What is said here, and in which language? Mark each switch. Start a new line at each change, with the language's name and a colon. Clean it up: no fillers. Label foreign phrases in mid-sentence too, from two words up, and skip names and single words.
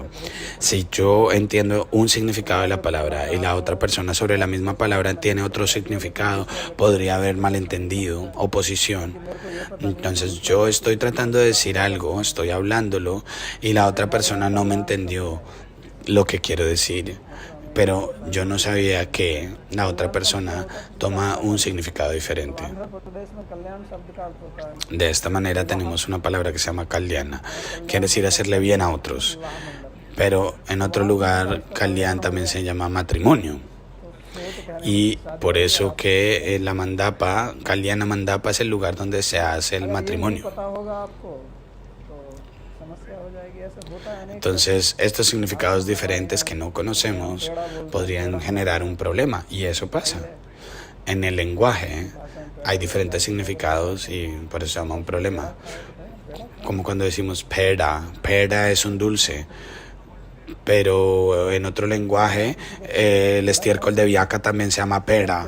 Spanish: Si yo entiendo un significado de la palabra y la otra persona sobre la misma palabra tiene otro significado, podría haber malentendido, oposición. Entonces yo estoy tratando de decir algo, estoy hablándolo y la otra persona no me entendió lo que quiero decir. Pero yo no sabía que la otra persona toma un significado diferente.
Hindi: आंध्र प्रदेश में कल्याण शब्द का अर्थ होता है
Spanish: De esta manera tenemos una palabra que se llama kalyana, quiere decir hacerle bien a otros. Pero en otro lugar, kalyan también se llama matrimonio. Y por eso que la mandapa, kalyana mandapa, es el lugar donde se hace el matrimonio.
Hindi: पता होगा आपको तो समस्या हो जाएगी। ऐसा होता है नहीं।
Spanish: Entonces, estos significados diferentes que no conocemos podrían generar un problema, y eso pasa. En el lenguaje hay diferentes significados y por eso se llama un problema. Como cuando decimos pera, pera es un dulce, pero en otro lenguaje el estiércol de viaca también se llama pera.